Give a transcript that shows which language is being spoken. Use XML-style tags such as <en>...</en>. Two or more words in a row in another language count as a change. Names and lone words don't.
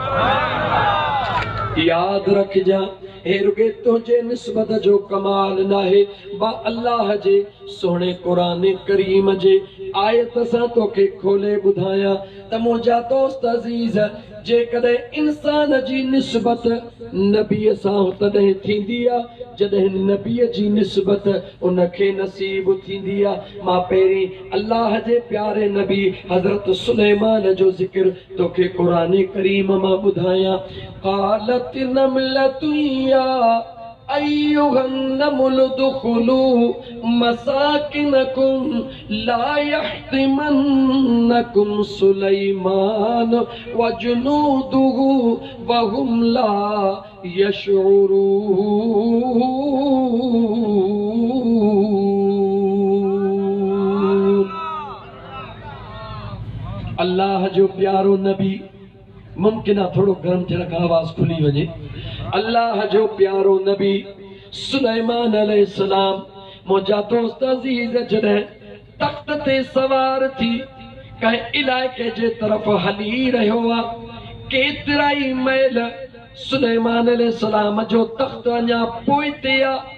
<sd>यादि रखिजां हे रुॻे तुंहिंजे निस्बत जो कमाल न आहे, बा अल्लाह जे सोणे क़ुरान करीम जे आयत सां तोखे खोले ॿुधायां त मुंहिंजा दोस्त अज़ीज़, जेकॾहिं इंसान जी निस्बत नबीअ सां तॾहिं थींदी आहे जॾहिं नबीअ जी निस्बत उनखे नसीब थींदी आहे। मां पहिरीं अल्लाह जे प्यारे नबी हज़रत सुलेमान जो ज़िक्र तोखे क़ुरान करीम मां ॿुधायां।</sd> <ar>قالت نملة يا أيها النمل ادخلوا مساكنكم لا يحطمنكم سليمان وجنوده وهم لا يشعرون.</ar> <sd>अल्लाह जो प्यारो नबी, मुमकिन आहे थोड़ो गरम थियण खां आवाज़ खुली वञे। अल्लाह जो प्यारो नबी सुलेमान अलैहिस्सलाम, मुंहिंजा दोस्त अज़ीज़, जॾहिं तख़्त ते सवार थी कंहिं इलाइक़े जे तरफ़ हली रहियो आहे, केतिराई मैल सुलेमान अलैहिस्सलाम जो तख़्त अञा पोइते आहे।</sd>